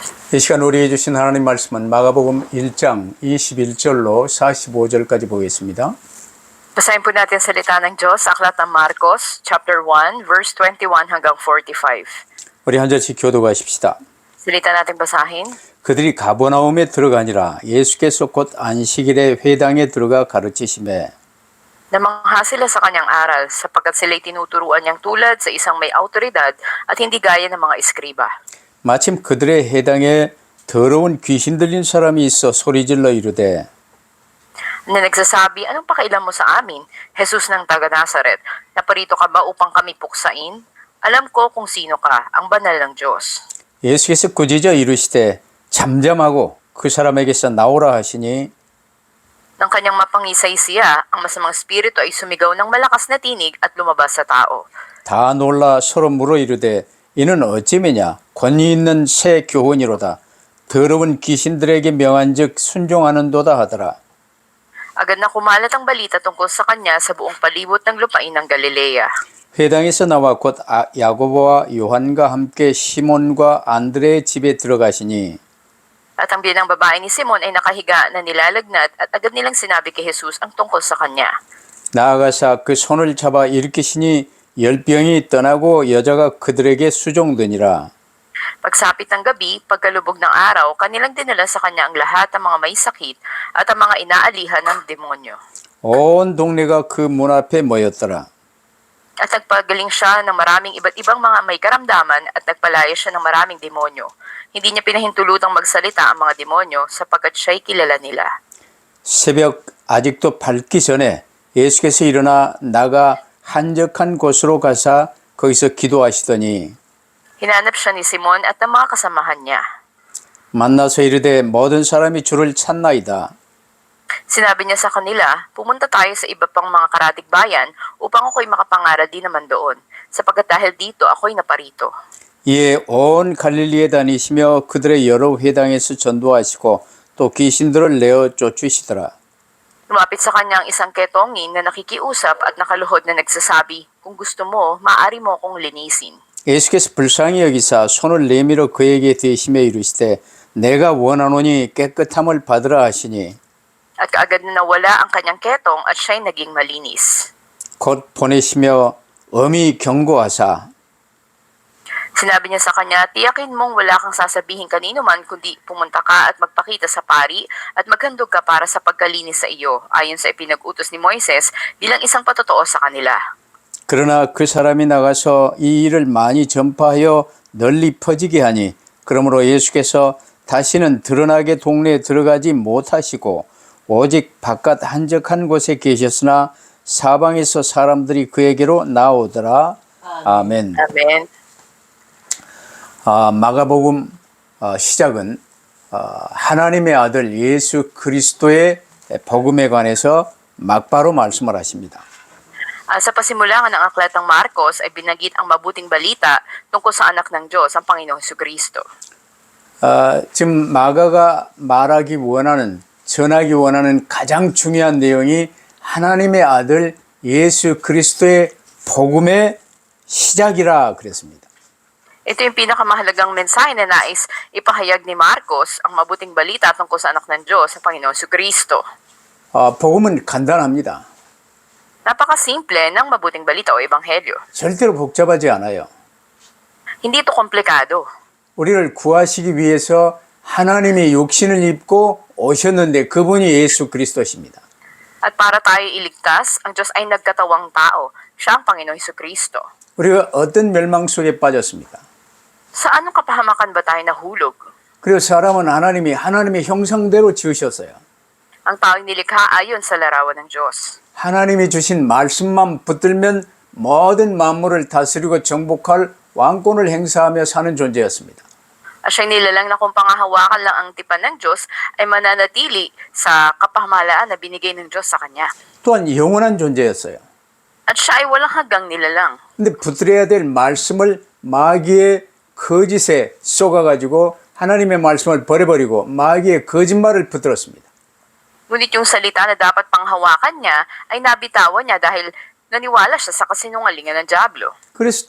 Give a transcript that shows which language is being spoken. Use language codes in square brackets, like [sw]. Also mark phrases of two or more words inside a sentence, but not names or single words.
[ko] 이 시간 우리에게 주신 하나님 말씀은 마가복음 1장 21절로 45절까지 보겠습니다. [tl] Basahin po natin salita ng Diyos sa Aklat ng Marcos, chapter 1, verse 21 hanggang 45. [ko] 우리 한 절씩 교도하십시다. [tl] Salita natin basahin. [ko] 그들이 가버나움에 들어가니라. 예수께서 곧 안식일에 회당에 들어가 가르치시매 [tl] Namangha sila sa kanyang aral sapagkat sila'y tinuturuan niyang tulad sa isang may autoridad at hindi gaya ng mga eskriba. [ko] 마침 그들의 해당에 더러운 귀신 들린 사람이 있어 소리질러 이르되 [tl] Na nagsasabi, anong pakailan mo sa amin, Jesus ng taga-Nazaret? Naparito ka ba upang kami puksain? Alam ko kung sino ka, ang banal ng Diyos. [ko] 예수께서 꾸짖어 이르시되 잠잠하고 그 사람에게서 나오라 하시니 [tl] Nang kanyang mapangisay siya, ang masamang espiritu ay sumigaw ng malakas na tinig at lumabas sa tao. [ko] 다 놀라 서로 물어 이르되 이는 어찌매냐 권위 있는 새 교훈이로다 더러운 귀신들에게 명한즉 순종하는도다 하더라. [tl] Agad na kumalat ang balita tungkol sa kanya sa buong palibot ng lupain ng Galilea. [ko] 회당에서 나와 곧 야고보와 요한과 함께 시몬과 안드레의 집에 들어가시니 [tl] At ang biyanang babae ni Simon ay nakahiga na nilalagnat at agad nilang sinabi kay Jesus ang tungkol sa kanya. [ko] 나아가사 그 손을 잡아 일으키시니 열병이 떠나고 여자가 그들에게 수종되니라. [tl] Pagsapit ng gabi, pagkalubog ng araw, kanilang dinala sa kanya ang lahat ng mga may sakit at ang mga inaalihan ng demonyo. [ko] 온 동네가 그 문 앞에 모였더라. [tl] At nagpagaling siya ng maraming iba't ibang mga may karamdaman at nagpalaya siya ng maraming demonyo. Hindi niya pinahintulutang magsalita ang mga demonyo sapagkat siya'y kilala nila. [ko] 새벽 아직도 밝기 전에 예수께서 일어나 나가 한적한 곳으로 가사 거기서 기도하시더니 [tl] Hinanap siya ni Simon at ng mga kasamahan niya. [ko] 만나서 이르되 모든 사람이 주를 찾나이다. [tl] Sinabi niya sa kanila, pumunta tayo sa iba pang mga karatig bayan upang ako'y makapangaral din naman doon, sapagkat dahil dito ako'y naparito. [ko] 이에 온 갈릴리에 다니시며 그들의 여러 회당에서 전도하시고 또 귀신들을 내어 쫓으시더라. [tl] Lumapit sa kanya ang isang ketongin na nakikiusap at nakaluhod na nagsasabi, kung gusto mo, maaari mo akong linisin. [ko] 예수께서 불쌍히 여기사 손을 내밀어 그에게 대시며 이르시되 내가 원하노니 깨끗함을 받으라 하시니 [tl] At kaagad na nawala ang kanyang ketong at siya'y naging malinis. [ko] 곧 보내시며 엄히 경고하사 [tl] Sinabi niya sa kanya, tiyakin mong wala kang sasabihin kanino man kundi pumunta ka at magpakita sa pari at maghandog ka para sa pagkalinis sa iyo, ayon sa ipinag-utos ni Moises bilang isang patotoo sa kanila. [ko] 그러나 그 사람이 나가서 이 일을 많이 전파하여 널리 퍼지게 하니 그러므로 예수께서 다시는 드러나게 동네에 들어가지 못하시고 오직 바깥 한적한 곳에 계셨으나 사방에서 사람들이 그에게로 나오더라. 아멘. [tl] Amen. [ko] 마가복음 시작은 하나님의 아들 예수 그리스도의 복음에 관해서 막바로 말씀을 하십니다. [tl] Sa pasimulangan ng aklat ng Marcos ay binanggit ang mabuting balita tungkol sa anak ng Diyos, ang Panginoong Jesucristo. [ko] 지금 마가가 말하기 원하는 전하기 원하는 가장 중요한 내용이 하나님의 아들 예수 그리스도의 복음의 시작이라 그랬습니다. [tl] Ito yung pinakamahalagang mensahe na nais ipahayag ni Marcos, ang mabuting balita tungkol sa anak ng Diyos, ang Panginoong Jesucristo. [ko] 복음은 간단합니다. [tl] Napakasimple ng mabuting balita o ebanghelyo. [ko] 절대로 복잡하지 않아요. [tl] Hindi ito komplikado. [ko] 우리를 구하시기 위해서 하나님이 육신을 입고 오셨는데 그분이 예수 그리스도십니다. [tl] At para tayo iligtas, ang Diyos ay nagkatawang tao. Siya ang Panginoong Jesucristo. [ko] 우리가 어떤 멸망 속에 빠졌습니까? [tl] Sa anong kapahamakan ba tayo nahulog? [ko] 그리고 사람은 하나님의 형상대로 지으셨어요. [tl] Ang tao'y nilikha ayon sa larawan ng Diyos. [ko] 하나님이 주신 말씀만 붙들면 모든 만물을 다스리고 정복할 왕권을 행사하며 사는 존재였습니다. [tl] At siya'y nilalang na kung pangahawakan lang ang tipan ng Diyos ay mananatili sa kapamahalaan na binigay ng Diyos sa Kanya. [ko] 또한 영원한 존재였어요. [tl] At siya ay walang hanggang nilalang. [ko] 근데 붙들어야 될 말씀을 마귀의 거짓에 쏘가가지고 하나님의 말씀을 버려버리고 마귀의 거짓말을 붙들었습니다. [tl] Ngunit yung salita na dapat panghawakan niya ay nabitawan niya dahil naniwala siya sa kasinungalingan ng Diablo.